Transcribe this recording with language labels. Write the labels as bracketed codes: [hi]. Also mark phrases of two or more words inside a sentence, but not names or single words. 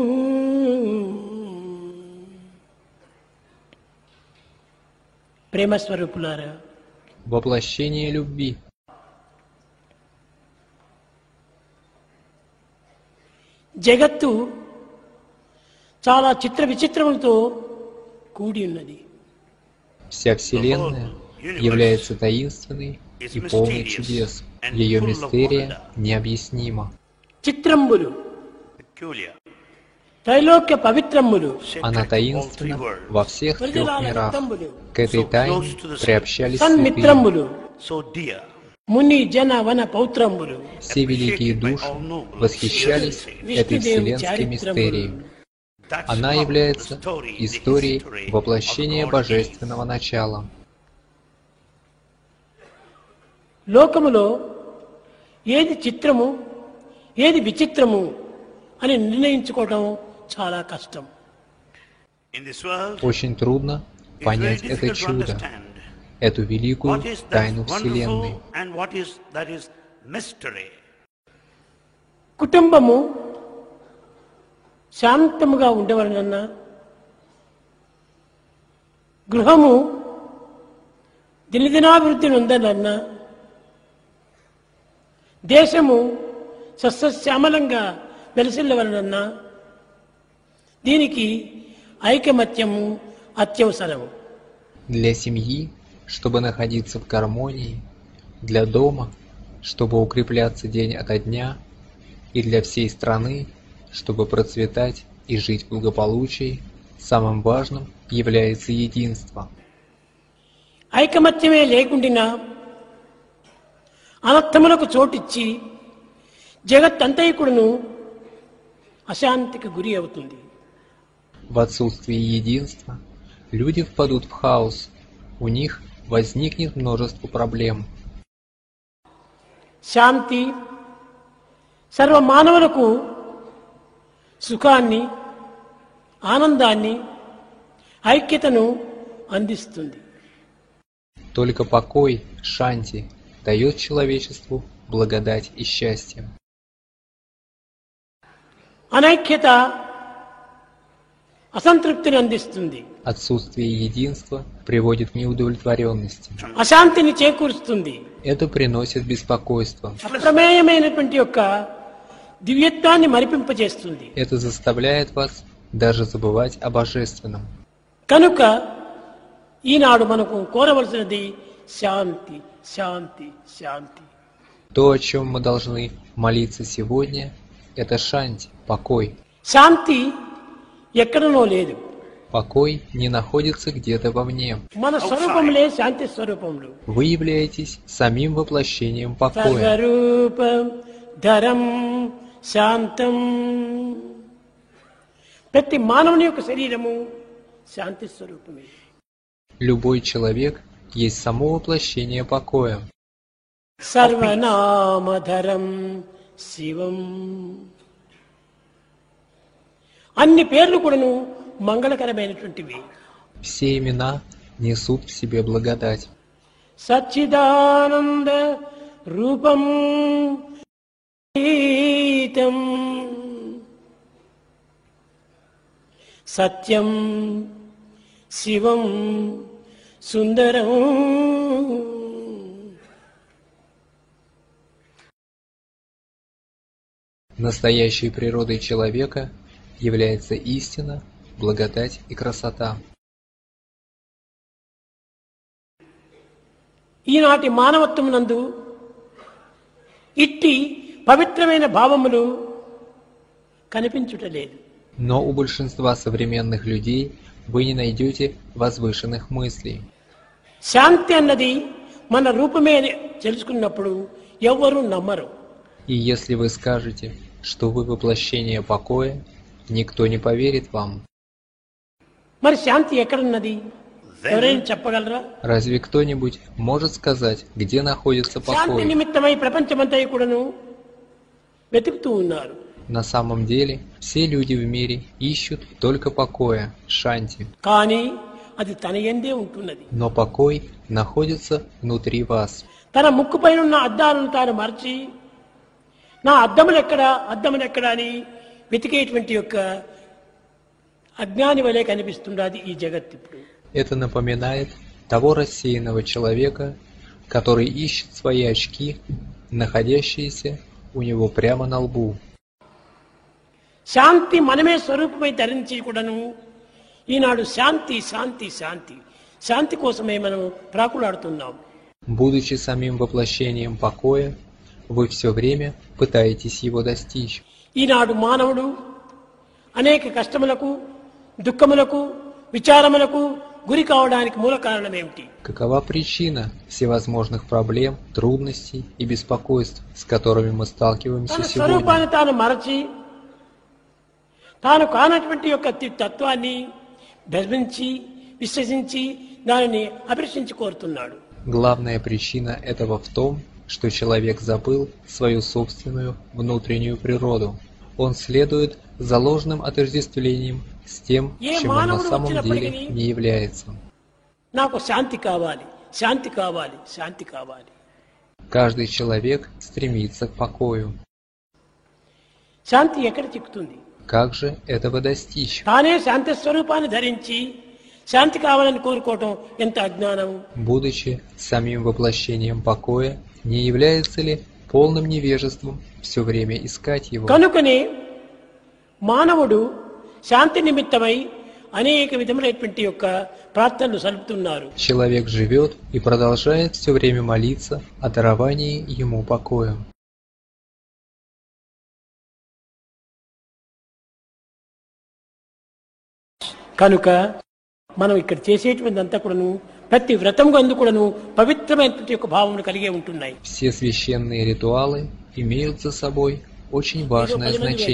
[te] ప్రేమస్వరూపులారా, [ru] Воплощение любви. [te] జగత్తు చాలా చిత్ర విచిత్రములతో కూడి ఉన్నది. [ru] Вся Вселенная является таинственной и полной чудес. Ее мистерия необъяснима. [te] చిత్రంబులు, [en] peculiar, [te] త్రైలోక్య పవిత్రములు, [ru] Она [en] sacred, all three [ru] таинственна [en] worlds, [ru] во всех трех [te] ప్రజలాల [ru] мирах. [te] హితంబులు, [ru] К этой тайне приобщались святые. [te] సన్మిత్రములు, [en] so dear, [te] ముని జన వన పౌత్రంబులు, [ru] Все великие души восхищались этой вселенской мистерией. [en] that's [ru] Она [en] how [ru] является [en] the story, the [ru] историей [en] history [ru] воплощения [en] of God is. [ru] божественного начала. [te] లోకములో ఏది చిత్రము ఏది విచిత్రము అని నిర్ణయించుకోవడం చాలా కష్టం. [en] In this world, [ru] Очень трудно [en] it's very [ru] понять это [en] difficult to [ru] чудо, [en] understand [ru] эту великую [en] what is that [ru] тайну Вселенной. [en] wonderful and what is that is mystery. [te] కుటుంబము శాంతముగా ఉండవలనన్నా, గృహము దినదినాభివృద్ధిని ఉందనన్నా, దేశము సస్యశ్యామలంగా వెలసిల్లవలనన్నా దీనికి ఐకమత్యము అత్యవసరము. [ru] Для семьи, чтобы находиться в гармонии, для дома, чтобы укрепляться день ото дня, и для всей страны, чтобы процветать и жить в благополучии, самым важным является единство. [te] ఐకమత్యమే లేకుండినా అనర్థములకు చోటిచ్చి జగత్తంతైకుడును అశాంతికి గురి అవుతుంది. [ru] В отсутствии единства люди впадут в хаос, у них возникнет множество проблем. [te] శాంతి సర్వ మానవులకు సుఖాన్ని, ఆనందాన్ని, ఐక్యతను అందిస్తుంది. [ru] Только покой, шанти, дает человечеству благодать и счастье. [te] అనైక్యత అసంతృప్తిని అందిస్తుంది. [ru] Отсутствие единства приводит к неудовлетворенности. [te] అశాంతిని చేకూరుస్తుంది. [ru] Это приносит беспокойство. [te] అప్రమేయమైనటువంటి యొక్క దివ్యత్వాన్ని మరిపింపజేస్తుంది. [ru] Это заставляет вас даже забывать о божественном. [te] కనుక ఈనాడు మనకు కోరవలసినది శాంతి, శాంతి, శాంతి. [ru] То, о чем мы должны молиться сегодня, это шанти, покой. [te] శాంతి ఎక్కడనో లేదు. [ru] Покой не находится где-то вовне. [te] మన స్వరూపములే శాంతి స్వరూపములు. [ru] Вы являетесь самим воплощением покоя. [sa] సర్వరూపం ధరం శాంతం. [te] ప్రతి మానవుని యొక్క శరీరము శాంతి స్వరూపమే. [ru] Любой человек есть само воплощение покоя. [sa] సర్వనామధరం శివం. [te] అన్ని పేర్లు కూడాను మంగళకరమైనటువంటివి. [ru] Все имена несут в себе благодать. [sa] సచ్చిదానంద రూపం సత్యం శివం సుందరం. [ru] Настоящей природой человека является истина, благодать и красота. [te] ఈనాటి మానవత్వమునందు ఇట్టి పవిత్రమైన భావములు కనిపించుటలేదు. [ru] Но у большинства современных людей вы не найдете возвышенных мыслей. [te] శాంతి అన్నది మన రూపమే అని తెలుసుకున్నప్పుడు ఎవ్వరూ నమ్మరు. [ru] И если вы скажете, что вы воплощение покоя, никто не поверит вам. [te] మరి శాంతి ఎక్కడున్నది? ఎవరైనా చెప్పగలరా? [ru] Разве кто-нибудь может сказать, где находится [te] శాంతి [ru] покой? [te] నిమిత్తమై ప్రపంచమంతా కూడాను వెతుకుతూ ఉన్నారు. [ru] На самом деле, все люди в мире ищут только покоя, шанти. [te] కానీ అది తన యందే ఉంటున్నది. [ru] Но покой находится внутри вас. [te] తన ముక్కుపైన ఉన్న అద్దాలను తాను మరచి నా అద్దములెక్కడా అని వెతికేటువంటి యొక్క అజ్ఞాని వలె కనిపిస్తున్నది ఈ జగత్ ఇప్పుడు. [ru] Это напоминает того рассеянного человека, который ищет свои очки, находящиеся у него прямо на лбу. [te] శాంతి మనమే స్వరూపమై ధరించి కూడాను ఈనాడు శాంతి శాంతి శాంతి శాంతి కోసమే మనం ప్రాకులాడుతున్నాం. [ru] Будучи самим воплощением покоя, вы все время пытаетесь его достичь. [te] ఈనాడు మానవుడు అనేక కష్టములకు, దుఃఖములకు, విచారములకు గురి కావడానికి మూల కారణం ఏమిటి? [ru] Какова причина всевозможных проблем, трудностей и беспокойств, с которыми мы сталкиваемся [te] తన [ru] сегодня? [te] స్వరూపాన్ని తాను మరచి తాను కానటువంటి యొక్క తత్వాన్ని భ్రమించి విశ్వసించి దానిని అభిలషించి కోరుతున్నాడు. [ru] Главная причина этого в том, что человек забыл свою собственную внутреннюю природу. Он следует за ложным отождествлением с тем, чем он на самом деле не является. [te] నాకు శాంతి కావాలి, శాంతి కావాలి, శాంతి కావాలి. [ru] Каждый человек стремится к покою. [te] శాంతి ఎక్కడ చిక్కుతుంది? [ru] Как же этого достичь? [te] తానే శాంతి స్వరూపాన్ని ధరించి శాంతి కావాలని కోరుకోవటం ఎంత అజ్ఞానం. [ru] Будучи самим воплощением покоя, не является ли полным невежеством все время искать его? [te] కనుకనే మానవుడు శాంతి నిమిత్తమై అనేక విధములైనటువంటి యొక్క ప్రార్థనలు సలుపుతున్నారు. [ru] Человек живет и продолжает все время молиться о даровании ему покоя. [te] కనుక మనం ఇక్కడ చేసేటువంటి అంతా కూడాను ప్రతి వ్రతం అందు కూడాను పవిత్రమైనటువంటి యొక్క భావములు కలిగే ఉంటున్నాయి. [ru] Все священные ритуалы имеют за собой очень важное значение.